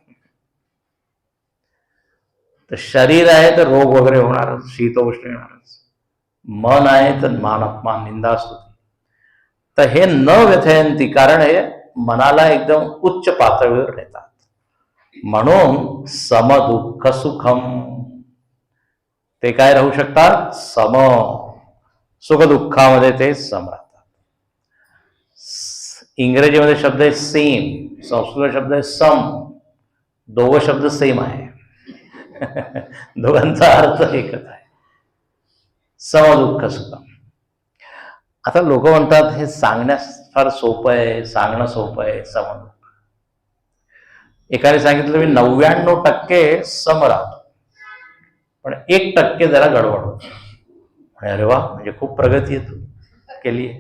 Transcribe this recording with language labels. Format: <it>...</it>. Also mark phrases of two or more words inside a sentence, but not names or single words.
<mr>तर शरीर आहे तर रोग वगैरे होणारच, शीतोष्ण येणारच. मन आहे तर मान अपमान निंदा स्तुती. तर हे</mr> <sa>न व्यथयंती,</sa> <mr>कारण हे मनाला एकदम उच्च पातळीवर नेतात.</mr> <sa>म्हणून समदुःख सुखम,</sa> <mr>ते काय राहू शकतात? सम. सुखदुःखामध्ये ते सम राहतात. इंग्रजीमध्ये शब्द आहे सेम, संस्कृत शब्द आहे सम. दोघं शब्द सेम आहे. दोघांचा अर्थ एकच आहे,</mr> <sa>समदुःख सुखम.</sa> <mr>आता लोक म्हणतात हे सांगण्यास फार सोपं आहे, सांगणं सोपं आहे समदुःख. एकाने सांगितलं मी 99% सम राहतो, पण 1% जरा गडबड होतो. अरे वा, म्हणजे खूप प्रगती आहे तू केली आहे.</mr>